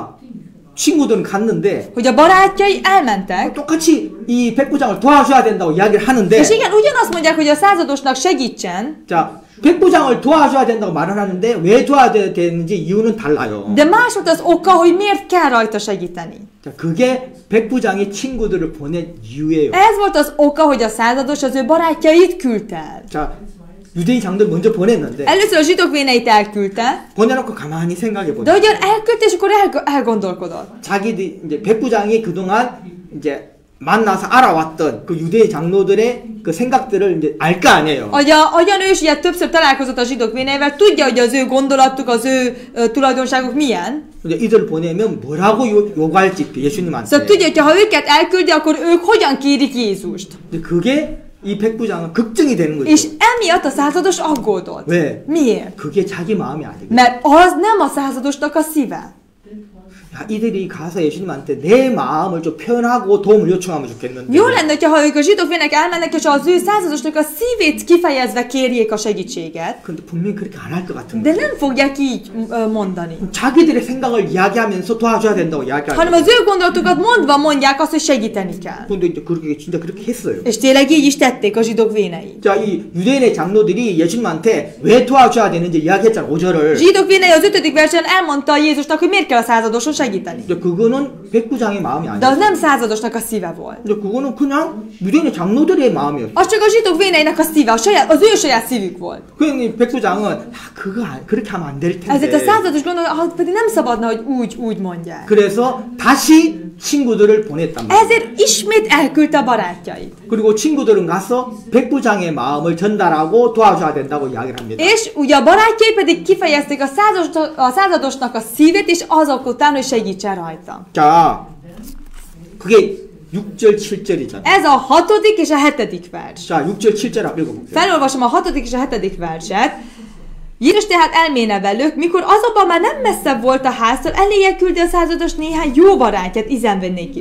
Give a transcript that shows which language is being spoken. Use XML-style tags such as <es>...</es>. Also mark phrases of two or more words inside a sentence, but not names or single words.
<ko>자, 친구들은 갔는데</ko> <hu>hogy a barátjai elmentek,</hu> <ko>똑같이 이 백부장을 도와줘야 된다고 이야기를 하는데</ko> <hu>és igen, ugyanazt mondják, hogy a századosnak segítsen,</hu> <ko>자, 백부장을 도와줘야 된다고 말을 하는데 왜 도와줘야 되는지 이유는 달라요.</ko> <hu>de más volt az oka, hogy miért kell rajta segíteni.</hu> <ko>자, 그게 백부장이 친구들을 보낸 이유예요.</ko> <hu>Ez volt az oka, hogy a százados az ő barátjait küldte el.</hu> <ko>자, 유대인 장들 먼저 보냈는데</ko> <hu>Először a zsidók véneit elküldte,</hu> <ko>보내놓고 가만히 생각해</ko> <hu>de</hu> <ko>보니까</ko> <hu>ugyan elküldte, és akkor elgondolkodott.</hu> <ko>자기들 이제 백부장이 그동안 이제 만나서 알아왔던 그 유대인 장로들의 그 생각들을 이제 알 거 아니에요.</ko> <hu>Ahogyan ő is ugye többször találkozott a zsidók véneivel, tudja, hogy az ő gondolatuk, az ő tulajdonságok milyen.</hu> <ko>이제 이들을 보내면 뭐라고 요구할지 예수님한테.</ko> <hu>Szóval tudja, hogy ha őket elküldi, akkor ők hogyan kérik Jézust.</hu> <ko>근데 그게 이 백부장은 걱정이 되는 거죠.</ko> <hu>És emiatt a százados aggódott.</hu> <ko>왜?</ko> <hu>Miért?</hu> <ko>그게 자기 마음이 아니고.</ko> <hu>Mert az nem a századosnak a szíve.</hu> <ko>야, 이들이 가서 예수님한테 내 마음을 좀 표현하고 도움을 요청하면 좋겠는데.</ko> <hu>Jó lenne, ha ők a zsidók vének elmennek, és az ő századosnak a szívét kifejezve kérjék a segítséget.</hu> <ko>근데 분명히 그렇게 안 할 것 같은</ko> <hu>De</hu> <ko>거예요.</ko> <hu>nem fogják így mondani.</hu> <ko>자기들의 생각을 이야기하면서 도와줘야 된다고 이야기하는</ko> <hu>Hanem az ő gondolatukat mondva mondják azt, hogy segíteni kell.</hu> <ko>근데 이제 그렇게 진짜 그렇게 했어요.</ko> <hu>És tényleg így is tették a zsidók vénei.</hu> <ko>자, 이 유대인의 장로들이 예수님한테 왜 도와줘야 되는지 이야기했잖아. 5절을.</ko> <hu>Zsidók vénei az 5. versen elmondta Jézusnak, hogy miért kell a századoson segíteni.</hu> <ko>이제 그거는 백부장의 마음이</ko> <hu>De az</hu> <ko>아니야.</ko> <hu>nem századosnak a szíve volt.</hu> <ko>근데 그거는 그냥 유대인의 장로들의 마음이었어.</ko> <hu>Az csak a zsidók véneinek a szíve, az ő saját szívük volt.</hu> <ko>그러니 백부장은 그거 그렇게 하면 안 될</ko> <hu>Ezért a</hu> <ko>텐데.</ko> <hu>százados gondolja, pedig nem szabadna, hogy úgy mondják.</hu> <ko>그래서 다시 친구들을 보냈단 말이야.</ko> <hu>Ezért ismét elküldte a barátjait.</hu> <ko>그리고 친구들은 가서 백부장의 마음을 전달하고 도와줘야 된다고 이야기를 합니다.</ko> <hu>És ugye a barátjai pedig kifejezték a századosnak a szívét, és azok után, hogy segítsen rajta.</hu> <ko>자, 그게 6절, 7절이잖아.</ko> <hu>Ez a 6. és a 7. vers.</hu> <ko>자, 6절, 7절 한번 읽어볼게요.</ko> <hu>Felolvasom a 6. és a 7. verset. Jézus tehát elméne velük, mikor azonban már nem messzebb volt a háztól, eléje küldi a százados néhány jó barátját, izenve néki.</hu>